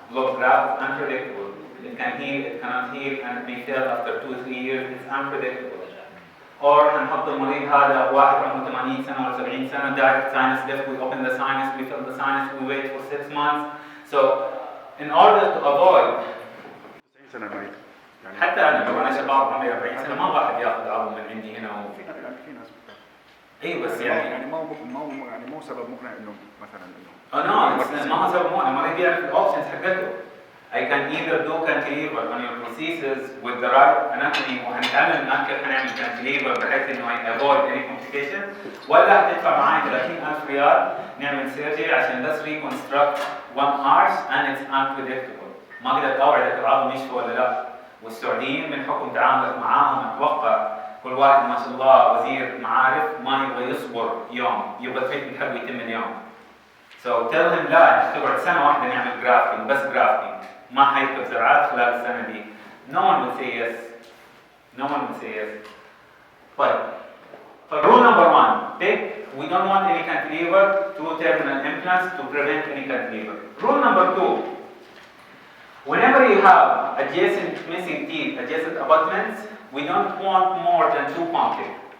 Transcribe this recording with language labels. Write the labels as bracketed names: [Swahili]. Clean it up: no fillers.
[English] Block graft is unpredictable. It can heal, it cannot heal, and it may fail after 2 or 3 years. It's unpredictable. Or [Arabic] هنحط المريض هذا واحد عمره 80 سنة ولا 70 سنة, [English] direct sinus lift, we open the sinus, we fill the sinus, we wait for 6 months. So in order to avoid, [Arabic] 90 سنة المريض. حتى أنا لو أنا شباب عمري 40 سنة ما واحد ياخذ عظم من عندي هنا في ناس اي بس يعني مو سبب مقنع انه مثلا انه ما هو سبب مقنع. المريض يعرف الاوبشنز حقته. [English] I can either do cantilever on your prosthesis with the right anatomy [Arabic] وهنتعلم الان كيف هنعمل [English] cantilever [Arabic] بحيث انه [English] avoid any complication, [Arabic] ولا هتدفع معي 30,000 ريال نعمل سيرجري عشان بس [English] reconstruct one arch and it's unpredictable. [Arabic] ما اقدر اوعدك العظم يشفى ولا لا. والسعوديين من حكم تعاملك معاهم اتوقع كل واحد ما شاء الله وزير معارف ما يبغى يصبر يوم, يبغى التريتمنت حقه يتم اليوم. [English] So tell him [Arabic] لا تقعد سنة واحدة نعمل grafting بس grafting, ما حيركب زرعات خلال السنة دي. [English] No one will say yes. No one will say yes. [Arabic] طيب. [English] Rule number 1, we don't want any cantilever, two terminal implants to prevent any cantilever. Rule number 2, whenever you have adjacent missing teeth, adjacent abutments, we don't want more than 2 punctures.